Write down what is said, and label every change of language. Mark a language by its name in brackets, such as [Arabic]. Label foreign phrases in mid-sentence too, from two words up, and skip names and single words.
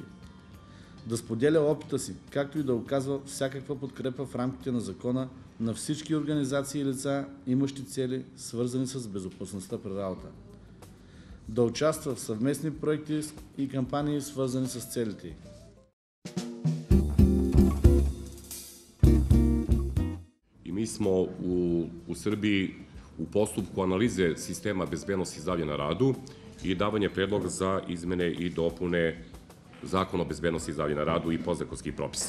[Bulgarian] Да споделя опита си, както и да оказва всякаква подкрепа в рамките на закона на всички организации и лица, имащи цели, свързани с безопасността при работа. Да участва в съвместни проекти и кампании, свързани с целите. [Serbian] I mi smo u Srbiji u postupku analize sistema bezbednosti i zdravlja na radu i davanje predloga za izmene i dopune Zakona o bezbednosti i zdravlja na radu i podzakonskih propisa.